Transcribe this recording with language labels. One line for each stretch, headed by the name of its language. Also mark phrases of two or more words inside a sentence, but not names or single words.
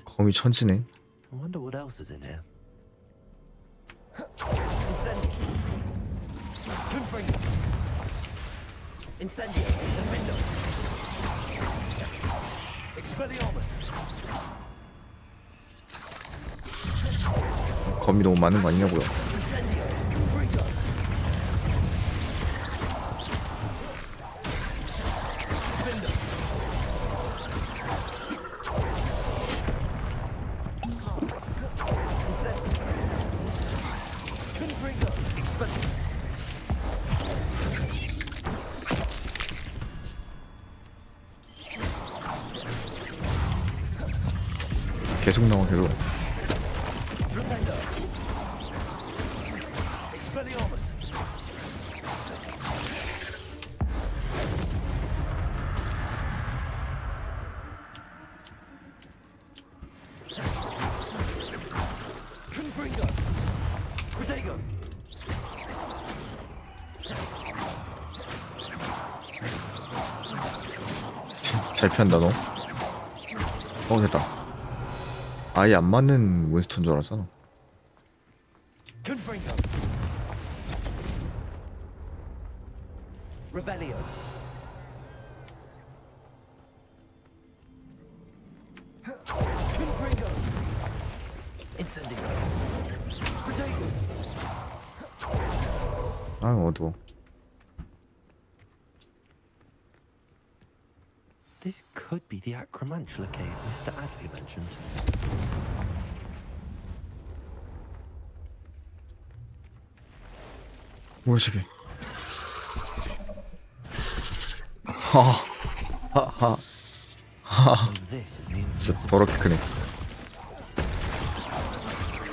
Korean: 거미 천지네.
English: I wonder what else is in here.
Latin: Incendio. Confringo. Incendio. Defendo. Expelliarmus.
Korean: 거미 너무 많은 거 아니냐고요?
Latin: Incendio. Confringo. Defendo. Confringo. Expelliarmus.
Korean: 계속 나와 계속.
Latin: Defendo. Expelliarmus. Confringo. Protego.
Korean: 잘 피한다 너. 됐다. 아예 안 맞는 몬스터인 줄 알았잖아.
Latin: Confringo. Revelio. Confringo. Incendio. Protego.
Korean: 아 어두워.
English: This could be the Acromantula cave Mr. Adley mentioned.
Korean: 뭐야 저게?
English: So this is the
Korean: 진짜 더럽게 크네.